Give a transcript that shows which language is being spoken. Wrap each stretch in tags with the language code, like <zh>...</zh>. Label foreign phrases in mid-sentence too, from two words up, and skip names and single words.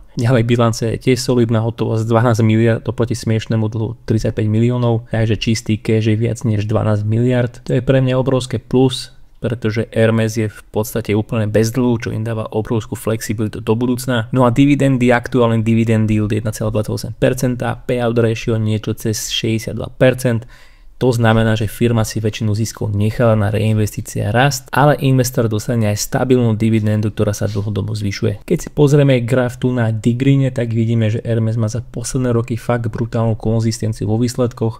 <sk>Ďalej bilancia je tiež solidná, hotovosť 12 miliard oproti smiešnému dlhu 35 miliónov, takže čistý cash je viac než 12 miliard. To je pre mňa obrovské plus, pretože Hermes je v podstate úplne bez dlhu, čo im dáva obrovskú flexibilitu do budúcna. No a dividendy, aktuálny</sk> <en>dividend yield</en> <sk>1,28%,</sk> <en>payout ratio</en> <sk>niečo cez 62%. To znamená, že firma si väčšinu ziskov nechala na reinvestície a rast, ale investor dostane aj stabilnú dividendu, ktorá sa dlhodobo zvyšuje. Keď si pozrieme graf tu na Digrine, tak vidíme, že Hermes má za posledné roky fakt brutálnu konzistenciu vo výsledkoch.</sk>